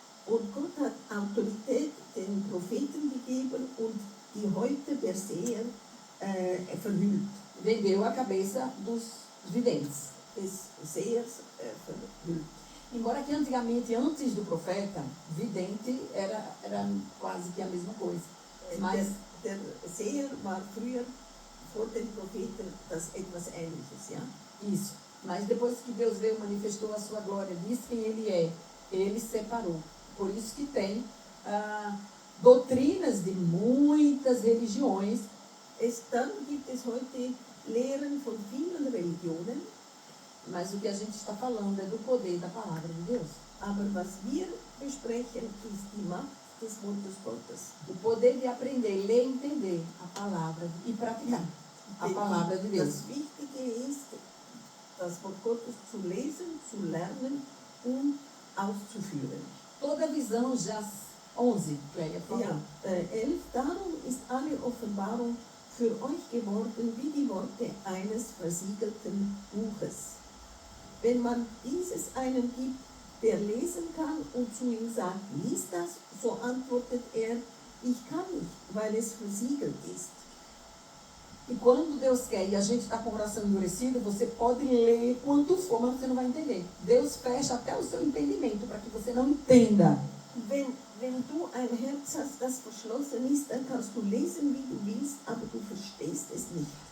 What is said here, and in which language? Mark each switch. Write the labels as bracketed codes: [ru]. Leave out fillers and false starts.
[de] Und Gott hat Autorität den Propheten gegeben und die heute der Seher verhüllt. [pt] Vendeu a cabeça dos videntes. [de] Des Sehers verhüllt. [pt] Embora que antigamente, antes do profeta, vidente era quase que a mesma coisa. Mas [de] Der Seher war früher vor den Propheten etwas Ähnliches, ja? [pt] isso. Mas depois que Deus veio, manifestou a sua glória, disse quem Ele é, Ele separou. Por isso que tem doutrinas de muitas religiões. [de] Dann gibt es heute Lehren von vielen Religionen. [pt] Mas o que a gente está falando é do poder da palavra de Deus. [de] Aber was wir besprechen, ist die Macht des Wortes Gottes. [pt] O poder de aprender, ler e entender a palavra e praticar a palavra de Deus. [de] Das Wichtige ist, das Wort Gottes zu lesen, zu lernen und auszuführen. [pt] Toda visão já 11, Cleia, por favor. [de] Ja, 11. Darum ist alle Offenbarung für euch geworden wie die Worte eines versiegelten Buches. Wenn man dieses einem gibt, der lesen kann und zu ihm sagt, lies das, so antwortet er, ich kann nicht, weil es versiegelt ist. [pt] E quando Deus quer e a gente está com o coração endurecido, você pode ler quanto for, mas você não vai entender. Deus fecha até o seu entendimento para que você não entenda. [de] Wenn du ein Herz hast, das verschlossen ist, dann kannst du lesen, wie du willst, aber du verstehst es nicht.